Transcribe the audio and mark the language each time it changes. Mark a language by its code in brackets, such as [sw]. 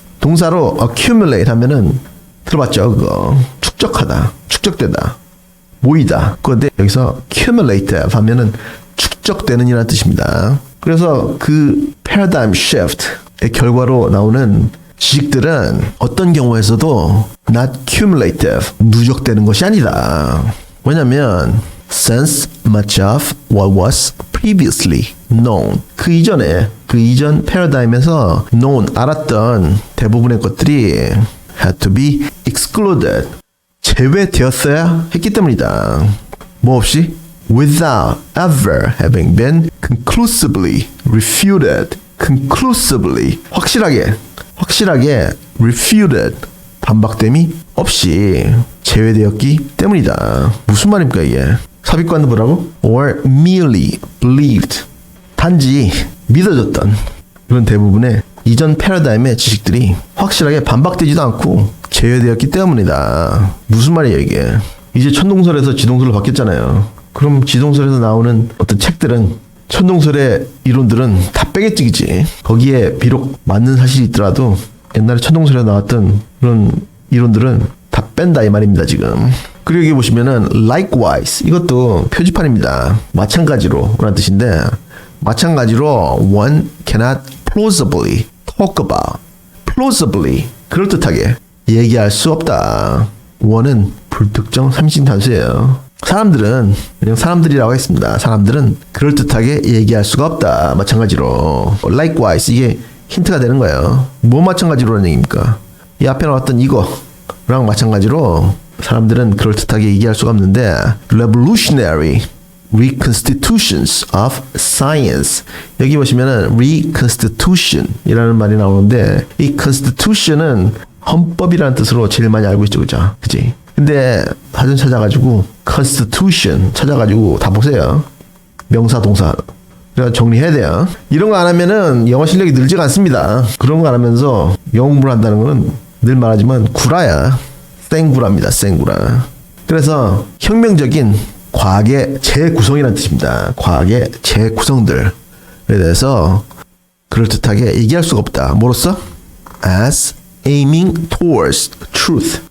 [ko] 동사로 accumulate 하면은 들어봤죠? 그거 축적하다, 축적되다, 모이다. 그런데 여기서 cumulative 하면은 축적되는 이라는 뜻입니다. 그래서 그 paradigm shift의 결과로 나오는 지식들은 어떤 경우에서도 [en] not cumulative, [ko] 누적되는 것이 아니다. 왜냐면 [en] since much of what was previously known, [ko] 그 이전 패러다임에서 [en] known, [ko] 알았던 대부분의 것들이 [en] had to be excluded. [ko] 제외되었어야 했기 때문이다. 뭐 없이? [en] Without ever having been conclusively refuted. conclusively. [ko] 확실하게 refuted. 반박됨이 없이 제외되었기 때문이다. 무슨 말입니까 이게? 삽입관도 뭐라고? [en] Or merely believed. [ko] 단지 믿어졌던 그런 대부분의 이전 패러다임의 지식들이 확실하게 반박되지도 않고 제외되었기 때문이다. 무슨 말이에요 이게? 이제 천동설에서 지동설로 바뀌었잖아요. 그럼 지동설에서 나오는 어떤 책들은 천동설의 이론들은 다 빼개찌기지. 거기에 비록 맞는 사실이 있더라도 옛날에 천동설에 나왔던 그런 이론들은 다 뺀다 이 말입니다 지금. 그리고 여기 보시면은 likewise 이것도 표지판입니다. 마찬가지로 라는 뜻인데 마찬가지로 [en] one cannot plausibly talk about. [ko] plausibly 그럴듯하게 얘기할 수 없다. one은 불특정 삼신 단수예요. 사람들은 그냥 사람들이라고 했습니다. 사람들은 그럴듯하게 얘기할 수가 없다. 마찬가지로 likewise 이게 힌트가 되는 거예요. 뭐 마찬가지로라는 얘기입니까? 이 앞에 나왔던 이거랑 마찬가지로 사람들은 그럴듯하게 얘기할 수가 없는데 [en] revolutionary reconstitutions of science [ko] 여기 보시면은 reconstitution 이라는 말이 나오는데 이 constitution은 헌법이라는 뜻으로 제일 많이 알고 있죠. 그치? 근데 사전 찾아가지고 constitution 찾아가지고 다 보세요. 명사 동사 그래서 정리해야 돼요. 이런 거 안 하면은 영어 실력이 늘지가 않습니다. 그런 거 안 하면서 영어 공부를 한다는 거는 늘 말하지만 구라야. 생구라입니다. 생구라. 그래서 혁명적인 과학의 재구성이라는 뜻입니다. 과학의 재구성들에 대해서 그럴듯하게 얘기할 수가 없다. 뭐로써? [en] As aiming towards truth.